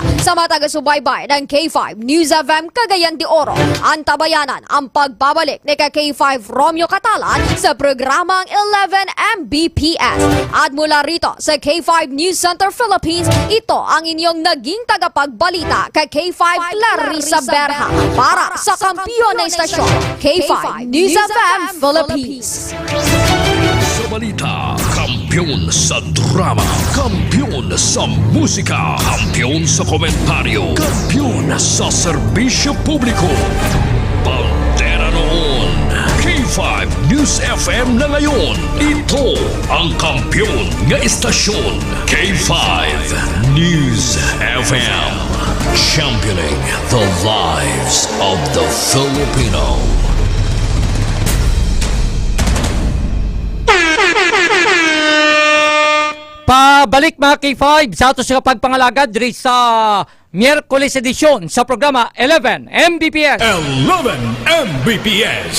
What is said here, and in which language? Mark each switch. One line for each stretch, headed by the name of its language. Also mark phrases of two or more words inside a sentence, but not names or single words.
Filipino: Sa mga taga-subaybay ng K5 News FM Cagayan de Oro, antabayanan ang pagbabalik ni K5 Romeo Catalan sa programang 11 Mbps. At mula rito sa K5 News Center Philippines, ito ang inyong naging tagapagbalita kay K5 Clarissa Berha para sa kampiyon na istasyon K5 News FM Philippines. Sa balita, kampiyon sa drama, kampiyon sa musika, kampiyon sa komentaryo, kampiyon sa serbisyo publiko. Pantera noon, K5 News FM na ngayon. Ito ang kampiyon nga istasyon, K5 News FM.
English: Championing the lives of the Filipino.
Cebuano: Pabalik mga K5 sa ato sa pagpangalagad diri sa Miyerkules edisyon sa programa 11 Mbps. 11 Mbps.